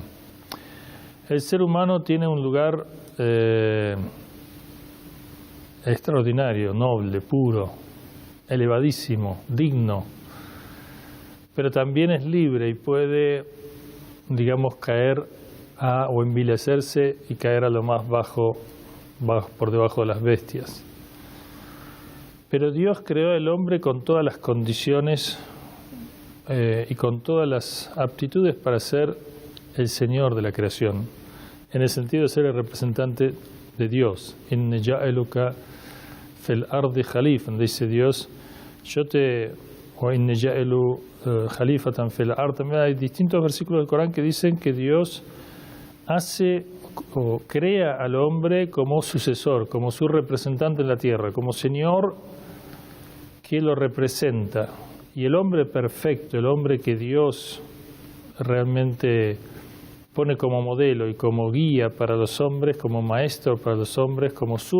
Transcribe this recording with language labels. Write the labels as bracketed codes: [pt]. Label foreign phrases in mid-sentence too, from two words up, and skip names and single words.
[es] El ser humano tiene un lugar extraordinario, noble, puro, elevadísimo, digno, pero también es libre y puede, digamos, caer o envilecerse y caer a lo más bajo por debajo de las bestias. Pero Dios creó al hombre con todas las condiciones y con todas las aptitudes para ser el Señor de la creación, en el sentido de ser el representante de Dios. [ar] إنا جعلناك في الأرض خليفة, [es] dice Dios, o [ar] إنا جاعل خليفة في الأرض. [es] Hay distintos versículos del Corán que dicen que Dios hace o crea al hombre como sucesor, como su representante en la tierra, como Señor que lo representa. Y el hombre perfecto, el hombre que Dios realmente pone como modelo y como guía para los hombres, como maestro para los hombres, como su